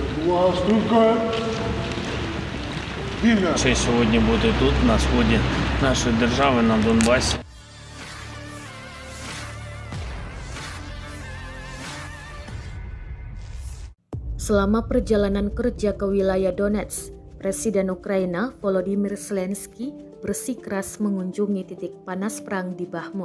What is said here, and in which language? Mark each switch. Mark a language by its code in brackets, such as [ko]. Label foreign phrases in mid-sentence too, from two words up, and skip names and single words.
[uk] Честь сьогодні бути тут, на сході нашої держави, на Донбасі. [id] Selama perjalanan kerja ke wilayah Donetsk, Presiden Ukraina Volodymyr Zelensky bersikeras mengunjungi titik panas perang di Bakhmut.